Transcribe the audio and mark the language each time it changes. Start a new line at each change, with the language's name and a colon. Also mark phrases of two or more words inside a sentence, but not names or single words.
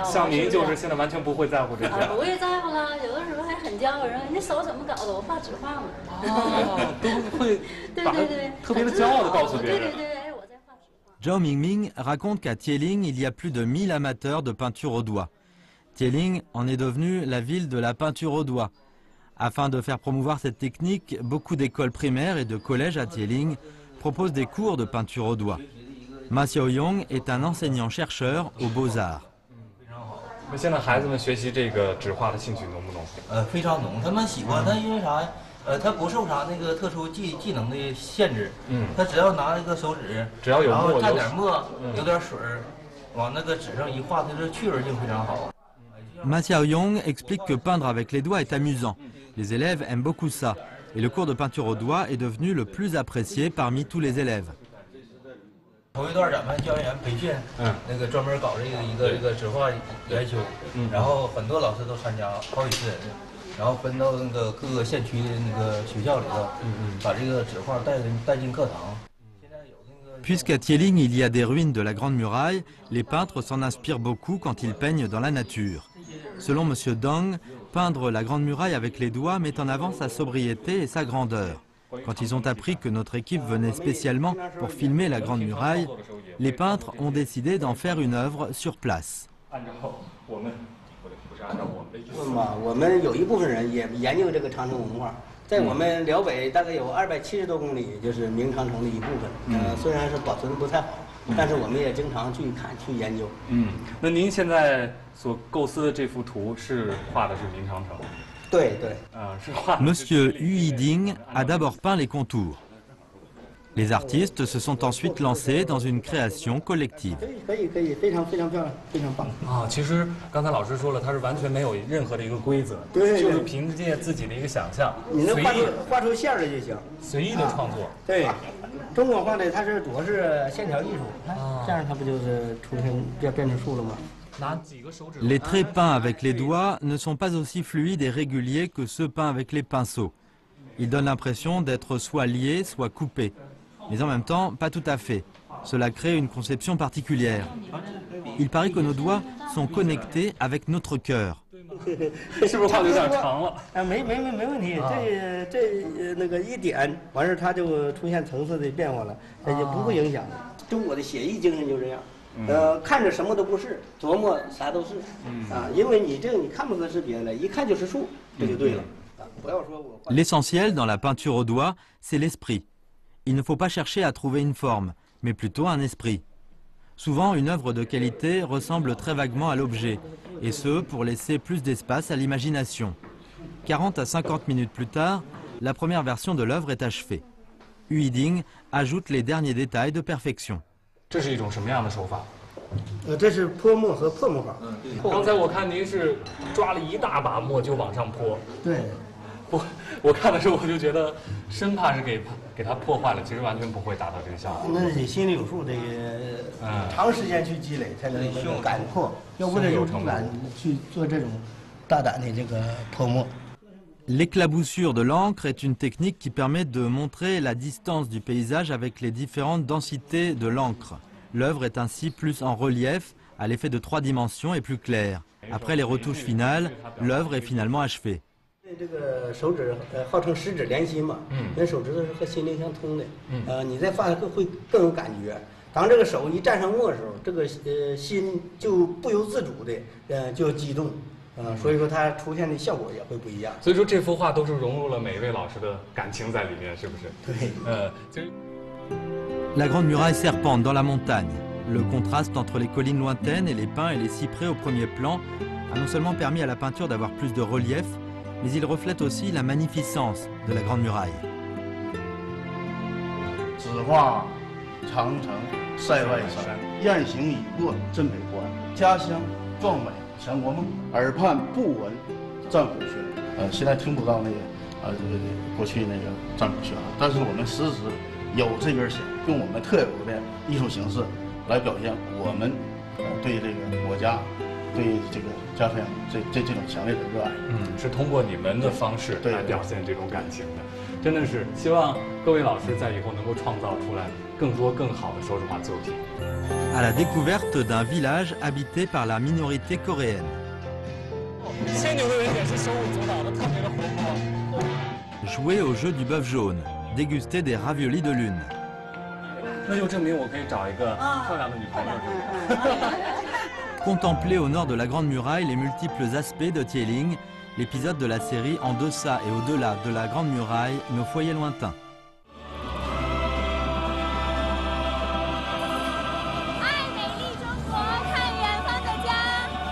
Chinese: 像您就是现在完全不会在乎这些。不会在乎了，有的时候还很骄傲，说你手怎么搞的？我画纸画嘛。都会把特别的骄傲的告诉别人。对。
French: Zhao Mingming raconte qu'à Tieling, il y a plus de 1000 amateurs de peinture au doigt. Tieling en est devenue la ville de la peinture au doigt. Afin de faire promouvoir cette technique, beaucoup d'écoles primaires et de collèges à Tieling proposent des cours de peinture au doigt. Ma Xiaoyong est un enseignant-chercheur aux Beaux-Arts.
Chinese: 那现在孩子们学习这个纸画的兴趣浓不浓？非常浓，他们喜欢，他因为啥呀？ 他不受啥那个特殊技能的限制，他只要拿一个手指，只要有墨，然后蘸点墨，有点水，往那个纸上一画，它这趣味性非常好。
French: Ma Xiaoyong explique que peindre avec les doigts est amusant. Les élèves aiment beaucoup ça, et le cours de peinture au doigt est devenu le plus apprécié parmi tous les élèves.
Chinese: 头一段咱们教研员培训，那个专门搞这个纸画研修，然后很多老师都参加，好几次人。然后分到那个各个县区的那个学校里头，把这个纸画带进课堂。
French: Puisqu'à Tieling il y a des ruines de la Grande Muraille, les peintres s'en inspirent beaucoup quand ils peignent dans la nature. Selon M. Dong, peindre la Grande Muraille avec les doigts met en avant sa sobriété et sa grandeur. Quand ils ont appris que notre équipe venait spécialement pour filmer la Grande Muraille, les peintres ont décidé d'en faire une œuvre sur place.
Chinese: 问吧，我们有一部分人也研究这个长城文化，在我们辽北大概有270多公里，就是明长城的一部分。虽然是保存的不太好，但是我们也经常去看、去研究。那您现在所构思的这幅图是画的是明长城？对。是画。
French: Monsieur Yu Yiding a d'abord peint les contours. Les artistes se sont ensuite lancés dans une création collective.
Chinese: 可以，非常漂亮，非常棒。其实刚才老师说了，它是完全没有任何的一个规则，就是凭借自己的一个想象，你能画出线来就行，随意的创作。对，中国画的它是主要是线条艺术，这样它不就是变成树了吗？
French: Les traits peints avec les doigts ne sont pas aussi fluides et réguliers que ceux peints avec les pinceaux. Ils donnent l'impression d'être soit liés, soit coupés. Mais en même temps, pas tout à fait. Cela crée une conception particulière. Il paraît que nos doigts sont connectés avec notre cœur.
Chinese: 是不是画的有点长了？没问题，这那个一点完事它就出现层次的变化了，它也不会影响的。中国的写意精神就这样，看着什么都不是，琢磨啥都是，因为你看不出是别的，一看就是树，这就对了。不要说我。
French: L'essentiel dans la peinture au doigt, c'est l'esprit. Il ne faut pas chercher à trouver une forme, mais plutôt un esprit. Souvent, une œuvre de qualité ressemble très vaguement à l'objet, et ce, pour laisser plus d'espace à l'imagination. 40 à 50 minutes plus tard, la première version de l'œuvre est achevée. Yu Yiding ajoute les derniers détails de perfection.
Chinese: 这是一种什么样的手法？这是泼墨和破墨法。刚才我看您是抓了一大把墨就往上泼。对。我看的时候我就觉得，生怕是给它破坏了，其实完全不会达到这个效果。那你心里有数，这个长时间去积累才能敢破，要不然就不敢去做这种大胆的这个泼墨。
French: L'éclaboussure de l'encre est une technique qui permet de montrer la distance du paysage avec les différentes densités de l'encre. L'œuvre est ainsi plus en relief, à l'effet de 3 dimensions et plus claire. Après les retouches finales, l'œuvre est finalement achevée.
Chinese: 这个手指号称十指连心嘛，那手指头是和心灵相通的，你再画会更有感觉。当这个手一沾上墨的时候，这个心就不由自主的就激动。所以说它出现的效果也会不一样。所以说这幅画都是融入了每一位老师的感情在里面，是不是？对。其实
French: La grande muraille serpente dans la montagne. Le contraste entre les collines lointaines et les pins et les cyprès au premier plan a non seulement permis à la peinture d'avoir plus de relief, mais il reflète aussi la magnificence de la grande muraille.
Chinese: 只画长城塞外山，雁行已过镇北关。家乡壮美强国梦，耳畔不闻战鼓喧。现在听不到那个过去那个战鼓喧了，但是我们时时有这根弦，用我们特有的艺术形式来表现我们对这个国家、对这个家乡这种强烈的热爱。是通过你们的方式来表现这种感情的，真的是希望各位老师在以后能够创造出来更多更好的手指画作品。
French: À la découverte d'un village habité par la minorité coréenne.
Chinese: 牵牛的人也是手舞足蹈的，特别的活泼。
French: Jouer au jeu du bœuf jaune, déguster des raviolis de lune.
Chinese: 那就证明我可以找一个漂亮的女朋友。
French: Contempler au nord de la Grande Muraille les multiples aspects de Tieling, l'épisode de la série En deçà et au-delà de la Grande Muraille, nos foyers lointains.
Chinese: 爱美丽中国，看远方的家。